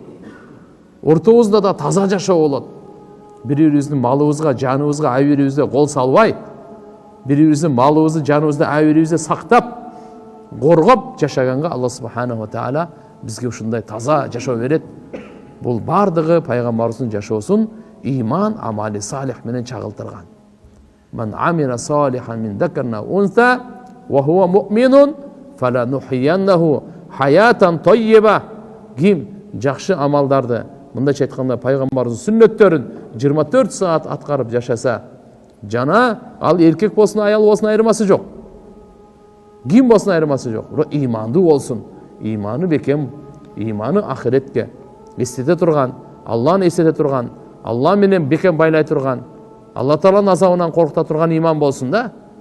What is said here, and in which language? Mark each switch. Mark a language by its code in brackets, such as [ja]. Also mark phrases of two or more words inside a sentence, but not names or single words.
[ky] Ортобузда да таза жашоо болот. Бири-бирибиздин малыбызга, жаныбызга, ай-бирибизде кол салбай, бири-бирибиздин малыбызды, жаныбызды ай-бирибизде сактап, коргоп жашаганга [ar] الله سبحانه وتعالى [ky] бизге ушундай таза жашоо берет. Бул бардыгы пайгамбарыбыздын жашоосун иман, амали салих менен чагылтырган. [ar] من عمل صالحا من ذكر أو أنثى وهو مؤمن فلنحيينه حياة طيبة. [ky] Ким жакшы амалдарды, мындайча айтканда пайгамбарыбыздын сүннөттөрүн 24 саат аткарып жашаса, жана ал эркек болсун, аял болсун айырмасы жок. Ким болсун айырмасы жок. Имандуу болсун. Иманы бекем, иманы ахиретке эстете турган, Алланы эстете турган, Алла менен бекем байлай турган, Алла Тааланын азабынан коркута турган иман болсун да.